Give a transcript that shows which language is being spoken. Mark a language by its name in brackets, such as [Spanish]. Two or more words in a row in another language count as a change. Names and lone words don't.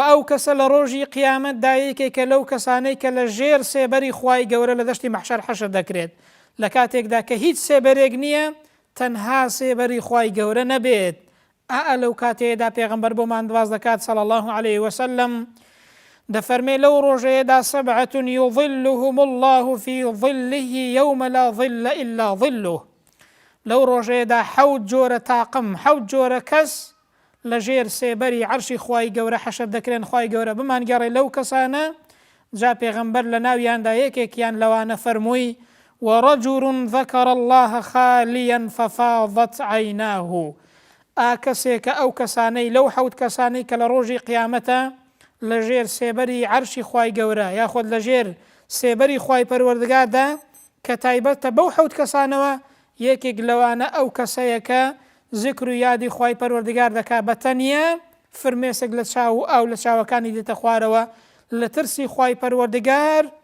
[Central Kurdish] ئەو کەسە لە ڕۆژی قیامەت دایەکێکە لەو کەسانەی کە لە ژێر سێبەری خوای گەورە لە دەشتی مەحشەر حەشر دەکرێت لە کاتێکدا کە هیچ سێبەرێک نییە تەنها سێبەری خوای گەورە نەبێت لەو کاتەیەدا پێغەمبەر بۆمان دواز دەکات [Arabic] صلی الله عليه وسلم [Central Kurdish] دەفەرمێ لەو ڕۆژەیەدا [Arabic] سەبعة يظلهم الله في ظله يوم لا ظل إلا ظله [Central Kurdish] لەو ڕۆژەیەدا حەوت جۆرە تاقم حەوت جۆرە کەس لە ژێر سێبەری عەرشی خوای گەورە حەشر دەکرێن خوای گەورە بمانگەڕێ لەو کەسانە جا پێغەمبەر لە ناویاندا یەکێکیان لەوانە فەرمووی [Arabic] ورجل ذكر الله خاليا ففاضت عيناه [Central Kurdish] کەسێکە ئەو کەسانەی لەو حەوت کەسانەی کە لە ڕۆژی قیامەتە لە ژێر سێبەری عەرشی خوای گەورە یاخۆت لە ژێر سێبەری خوای پەروەردگاردا کە تایبەتە بەو حەوت کەسانەوە یەکێک لەوانە ئەو کەسەیە کە زیکر و یادی خوای پەروەردگار دەکا بە تەنیا فرمێسک لە چاو ئەو لە چاوەکانی دێتە خوارەوە لە ترسی خوای پەروەردگار